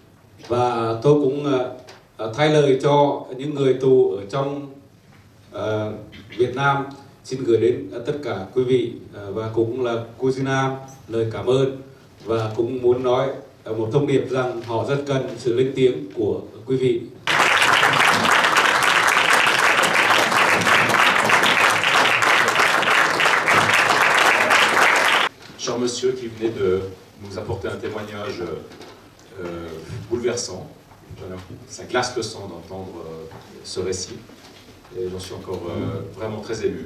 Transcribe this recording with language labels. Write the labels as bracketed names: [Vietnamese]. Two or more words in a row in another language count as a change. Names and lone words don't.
[Vietnamese] Và tôi cũng thay lời cho những người tù ở trong Việt Nam xin gửi đến tất cả quý vị và cũng là Cosunam lời cảm ơn, và cũng muốn nói một thông điệp rằng họ rất cần sự lên tiếng của quý vị. [French] Cher monsieur qui venez de nous apporter un témoignage bouleversant, ça glace le sang d'entendre ce récit, et j'en suis encore vraiment très ému.